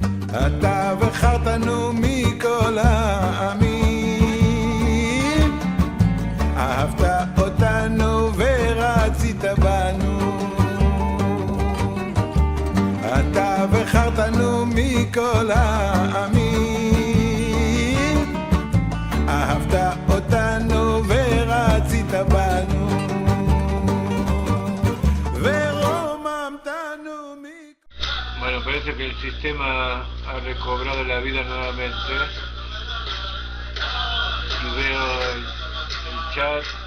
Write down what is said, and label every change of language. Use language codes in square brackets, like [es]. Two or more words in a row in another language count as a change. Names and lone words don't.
[he] אתה בחרתנו מכל העמים, אהבת אותנו ורצית בנו. אתה בחרתנו מכל העמים, אהבת אותנו ורצית בנו. [es] Bueno, parece que el sistema ha recobrado la vida nuevamente y veo el chat.